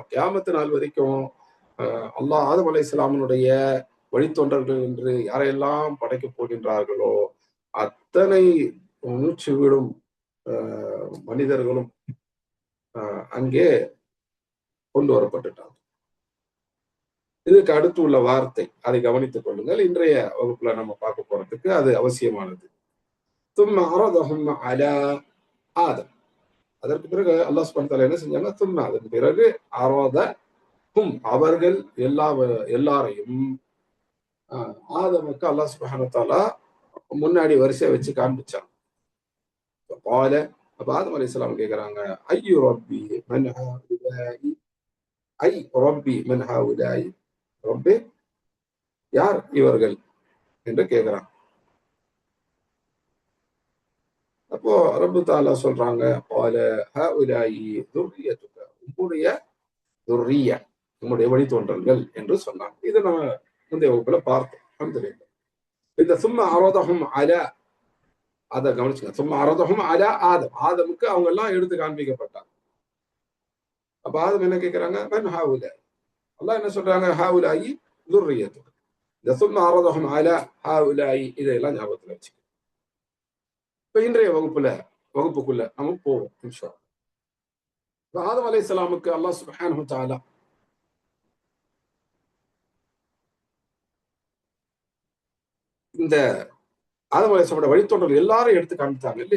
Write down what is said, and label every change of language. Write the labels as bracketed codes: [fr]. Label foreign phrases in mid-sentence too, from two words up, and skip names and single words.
[ta] கியாமத் நாள் வரைக்கும் அல்லாஹ் ஆதம் அலைஹிஸ்ஸலாமுடைய வழித்தொண்டர்கள் என்று யாரையெல்லாம் படைக்கப் போகின்றார்களோ அத்தனை மூச்சு விடும் மனிதர்களும் அங்கே கொண்டு வரப்பட்டுட்டாங்க. இதுக்கு அடுத்து உள்ள வார்த்தை, அதை கவனித்துக் கொள்ளுங்கள். இன்றைய வகுப்புல நம்ம பார்க்க போறதுக்கு அது அவசியமானது. [ar] ثُمَّ عَرَضَهُمْ عَلَى آدَمَ. [ta] அதற்கு பிறகு அல்லாஹ் [ar] سبحانه وتعالى [ta] என்ன செஞ்சாங்க? ثُمَّ அதற்கு பிறகு عَرَضَهُمْ அவர்கள் எல்லாரையும் ஆதமுக்கு அல்லாஹ் [ar] سبحانه وتعالى [ta] முன்னாடி வரிசையை வச்சு காண்பிச்சாங்க. قال, அப்ப ஆதம் அலைஹிஸ்ஸலாம் கேக்குறாங்க, [ar] أي ربي من هؤلاء, أي ربي من هؤلاء, [ta] ரப்பே யார் இவர்கள் என்று கேக்குறாங்க. அப்போ [ar] رب تعالى [ta] சொல்றாங்க, [ar] قال هؤلاء ذريتك, [ta] உம்முடைய ذرية, உம்முடைய வழித்தோன்றல்கள் என்று சொன்னாங்க. இதை நம்ம முந்தைய வகுப்புல பார்த்தோம். அல்ஹம்துலில்லாஹ். இந்த [ar] ثم عرضهم على, [ta] அதை கவனிச்சுங்க. [ar] ثم عرضهم على آدم, [ta] ஆதமுக்கு அவங்க எல்லாம் எடுத்து காண்பிக்கப்பட்டாங்க. அப்ப ஆதம் என்ன கேக்குறாங்க? [ar] من هؤلاء, [ta] அல்லாஹ் என்ன சொல்றாங்க? [ar] هؤلاء ذريتك. இந்த ثم عرضهم على هؤلاء [ta] இதெல்லாம் ஞாபகத்துல வச்சுக்க. இப்ப இன்றைய வகுப்புக்குள்ள நம்ம போவோம் [ar] إن شاء الله. [ta] ஆதம் அலைஹிஸ்ஸலாமுக்கு அல்லாஹ் [ar] سبحانه وتعالى [ta] இந்த ஆதம் அலைஹிஸ்ஸலாமுடைய வழித்தோன்றல் எல்லாரும் எடுத்து காண்பித்தாங்க இல்லையா?